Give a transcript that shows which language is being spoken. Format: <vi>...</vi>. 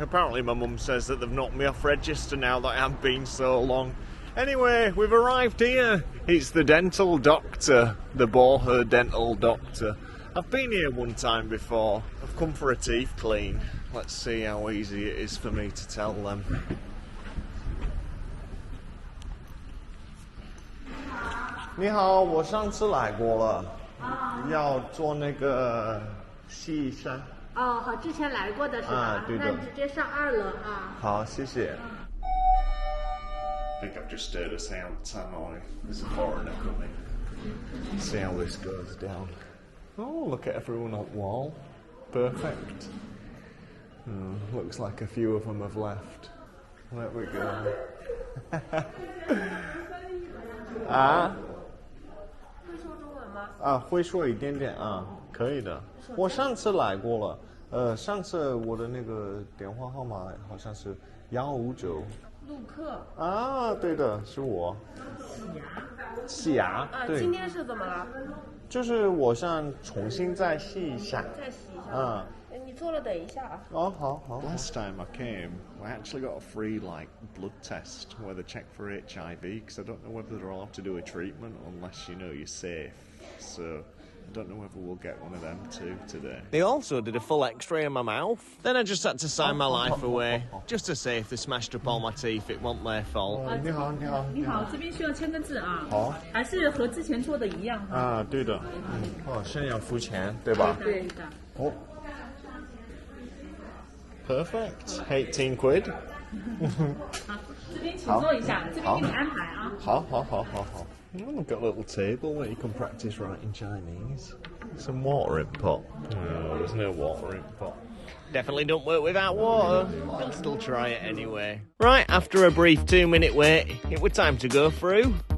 <en>Apparently my mum says that they've knocked me off register now that I haven't been so long. Anyway, we've arrived here. It's the dental doctor, the Boher dental doctor. I've been here one time before. I've come for a teeth clean. Let's see how easy it is for me to tell them.</en> <zh>你好，我上次来过了，要做那个细山。哦，好，之前来过的是吧？啊，对的。那直接上2楼啊。好，谢谢。</zh> <en>I think I've just heard a sound, haven't I? There's a foreigner coming. See how this goes down. Oh, look at everyone on the wall. Perfect. Looks like a few of them have left. There we go.</en> <zh>啊？会说中文吗？啊，会说一点点啊，可以的。我上次来过了，上次我的那个电话号码好像是159。陆克。啊，对的，是我。洗牙。对。今天是怎么了？就是我想重新再洗一下。再洗一下。嗯。你坐了，等一下啊。哦，好好。</zh> <en>Last time I came, I actually got a free blood test where they check for HIV because I don't know whether they're allowed to do a treatment unless you know you're safe. So I don't know whether we'll get one of them too today. They also did a full X-ray of my mouth. Then I just had to sign my life away just to say if they smashed up all my teeth, it wasn't their fault.</en> <zh>你好，你好，你好，这边需要签个字啊。好。还是和之前做的一样。啊，对的。哦，现在要付钱，对吧？对的。哦。</zh> <en>Perfect. 18 quid.</en> <zh>好，这边请坐一下，这边给你安排啊。好。</zh> <en>We've got a little table where you can practice writing Chinese. Some water in pot. No, there's no water in pot. Definitely don't work without water. I'll still try it anyway. Right, after a brief 2-minute wait, it was time to go through.</en>